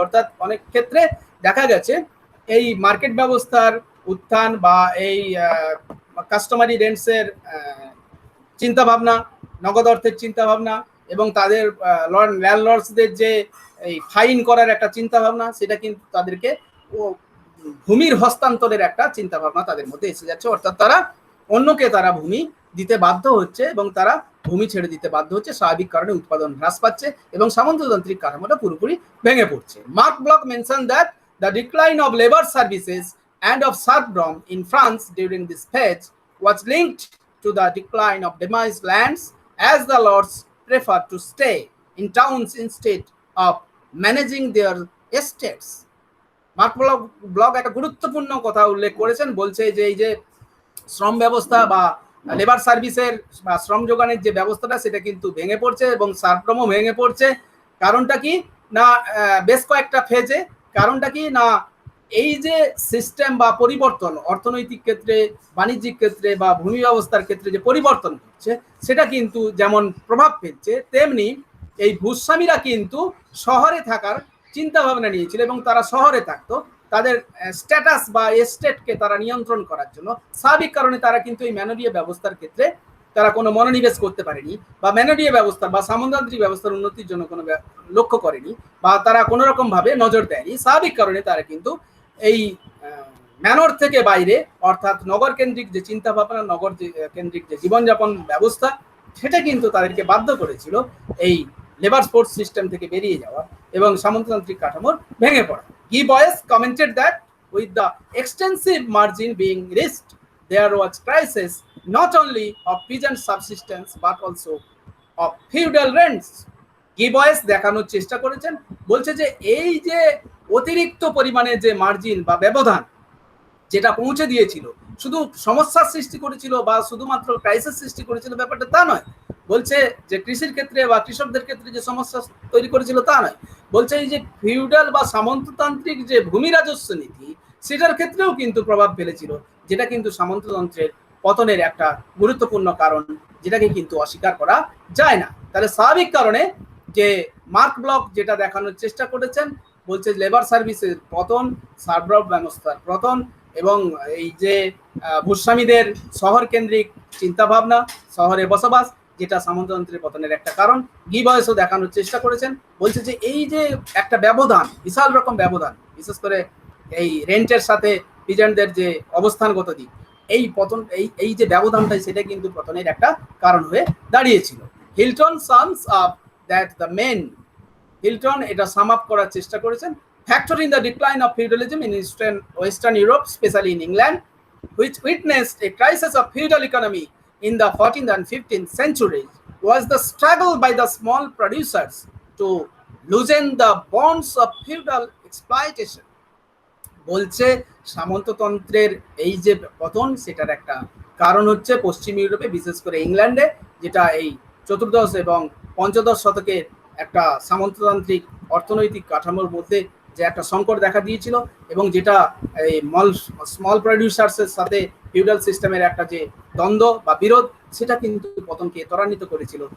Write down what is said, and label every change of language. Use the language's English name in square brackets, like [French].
[Bangla] অর্থাৎ অনেক ক্ষেত্রে দেখা গেছে এই মার্কেট ব্যবস্থার উত্থান বা এই কাস্টমারি রেন্টসের চিন্তাভাবনা, নগদ অর্থের চিন্তাভাবনা এবং তাদের ল্যান্ডলর্ডসদের যে এই ফাইন করার একটা চিন্তা ভাবনা, সেটা কিন্তু তাদেরকে ভূমির হস্তান্তরের একটা চিন্তা ভাবনা তাদের মধ্যে এসে যাচ্ছে। অর্থাৎ তারা অন্যকে তারা ভূমি দিতে বাধ্য হচ্ছে এবং তারা ভূমি ছেড়ে দিতে বাধ্য হচ্ছে। স্বাভাবিক কারণে উৎপাদন হ্রাস পাচ্ছে এবং সামন্ততান্ত্রিক কাঠামোটা পুরোপুরি ভেঙে পড়ছে। [English] Mark Bloch mention that the decline of labour services and of serfdom in France during this phase was linked to the decline of demised lands as the lords preferred to stay in towns instead of managing their estates. [Bangla] Mark block একটা গুরুত্বপূর্ণ কথা উল্লেখ করেছেন, বলছে যে এই যে শ্রম ব্যবস্থা বা লেবার সার্ভিসের বা শ্রম যোগানের যে ব্যবস্থাটা সেটা কিন্তু ভেঙে পড়ছে এবং সার্ফডমও ভেঙে পড়ছে। কারণটা কি না, বেশ কয়েকটা ফেজে। কারণটা কি না, এই যে সিস্টেম বা পরিবর্তন অর্থনৈতিক ক্ষেত্রে, বাণিজ্যিক ক্ষেত্রে বা ভূমি ব্যবস্থার ক্ষেত্রে যে পরিবর্তন হচ্ছে সেটা কিন্তু যেমন প্রভাব ফেলছে, তেমনি এই ভূস্বামীরা কিন্তু শহরে থাকার চিন্তা ভাবনা নিয়েছিল এবং তারা শহরে থাকতো তাদের স্ট্যাটাস বা এস্টেটকে তারা নিয়ন্ত্রণ করার জন্য। স্বাভাবিক কারণে তারা কিন্তু এই ম্যানোরিয়া ব্যবস্থার ক্ষেত্রে তারা কোনো মনোনিবেশ করতে পারেনি বা ম্যানোরিয়া ব্যবস্থা বা সামন্ততান্ত্রিক ব্যবস্থার উন্নতির জন্য কোনো লক্ষ্য করেনি বা তারা কোনো রকম ভাবে নজর দেয়নি। স্বাভাবিক কারণে তারা কিন্তু এই ম্যানর থেকে বাইরে, অর্থাৎ নগর কেন্দ্রিক যে চিন্তা ভাবনা, নগর কেন্দ্রিক যে জীবনযাপন ব্যবস্থা, সেটা কিন্তু তাদেরকে বাধ্য করেছিল এই লেবার ফোর্স সিস্টেম থেকে বেরিয়ে যাওয়া এবং সামন্ততান্ত্রিক কাঠামোর ভেঙে পড়া। [English] Guy Bois commented that with the extensive margin being reached, there was crisis not only of peasant subsistence but also of feudal rents. [Bangla] গি বয়েস দেখানোর চেষ্টা করেছেন, বলছে যে এই যে অতিরিক্ত পরিমাণে যে মার্জিন বা ব্যবধান যেটা পৌঁছে দিয়েছিল, শুধু সমস্যার সৃষ্টি করেছিল বা শুধুমাত্র ক্রাইসিস সৃষ্টি করেছিল ব্যাপারটা তা নয়। বলছে যে কৃষির ক্ষেত্রে বা কৃষকদের ক্ষেত্রে যে সমস্যা তৈরি করেছিল তা নয়। বলছে এই যে ফিউডাল বা সামন্ততান্ত্রিক যে ভূমি রাজস্ব নীতি, সেটার ক্ষেত্রেও কিন্তু প্রভাব ফেলেছিল, যেটা কিন্তু সামন্ততন্ত্রের পতনের একটা গুরুত্বপূর্ণ কারণ, যেটাকে কিন্তু অস্বীকার করা যায় না। তাহলে স্বাভাবিক কারণে যে মার্ক ব্লক যেটা দেখানোর চেষ্টা করেছেন, বলছে লেবার সার্ভিসের পতন, সার্ভডম ব্যবস্থার পতন এবং এই যে ভূস্বামীদের শহর কেন্দ্রিক চিন্তাভাবনা, শহরে বসবাস, যেটা সামন্ততন্ত্রের পতনের একটা কারণ। গি বয়েসও দেখানোর চেষ্টা করেছেন, বলছে যে এই যে একটা ব্যবধান, বিশাল রকম ব্যবধান, বিশেষ করে এই রেন্টের সাথে পিজেন্টদের যে অবস্থানগত দিক, এই পতন এই যে ব্যবধানটাই সেটা কিন্তু পতনের একটা কারণ হয়ে দাঁড়িয়েছিল। [English] Hilton sums up that the men, [Bangla] Hilton এটা সাম আপ করার চেষ্টা করেছেন, [English] factor in the decline of feudalism in Western Europe, especially in England, which witnessed a crisis of feudal economy in the 14th and 15th centuries, was the struggle by the small producers to loosen the bonds of feudal exploitation. [Bangla] বলছে সামন্ততন্ত্রের এই যে পতন সেটার একটা কারণ হচ্ছে পশ্চিম ইউরোপে, বিশেষ করে ইংল্যান্ডে, যেটা এই চতুর্দশ এবং পঞ্চদশ শতকের একটা সামন্ততান্ত্রিক অর্থনৈতিক কাঠামোর মধ্যে যে একটা সংকট দেখা দিয়েছিল, এবং যেটা এই স্মল প্রডিউসার্সের সাথে ফিউডাল সিস্টেমের একটা যে দ্বন্দ্ব বা বিরোধ, সেটা কিন্তু পতনকে ত্বরান্বিত করেছিল।